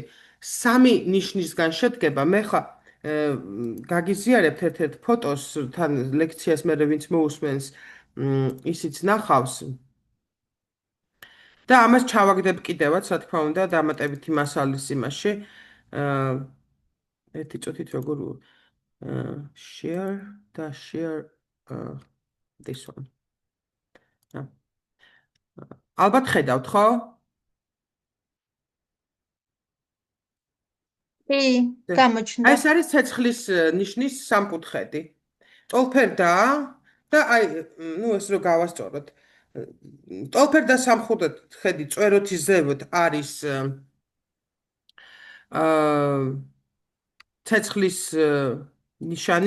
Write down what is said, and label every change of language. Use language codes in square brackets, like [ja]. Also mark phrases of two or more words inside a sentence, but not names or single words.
[ka] სამი ნიშნისგან შედგება. მე ხა გაგიზიარებთ ერთ-ერთ ფოტოს, თან ლექციას მე ვინც მოусმენს, ისიც ნახავს. და ამას ჩავაგდებ კიდევაც, რა თქმა უნდა, დამატებითი მასალის იმაში. ერთი წუთით როგორ share და [en] share this one. [ka] ა, ალბათ ხედავთ, ხო? კი, აი გამოჩნდა. ეს არის ცეცხლის ნიშნის სამკუთხედი. ტოლფერდაა და აი ნუ ეს რო გავასწოროთ. ტოლფერდა სამკუთხედი წვეროთის ზევოთ არის აა ცეცხლის ნიშანი.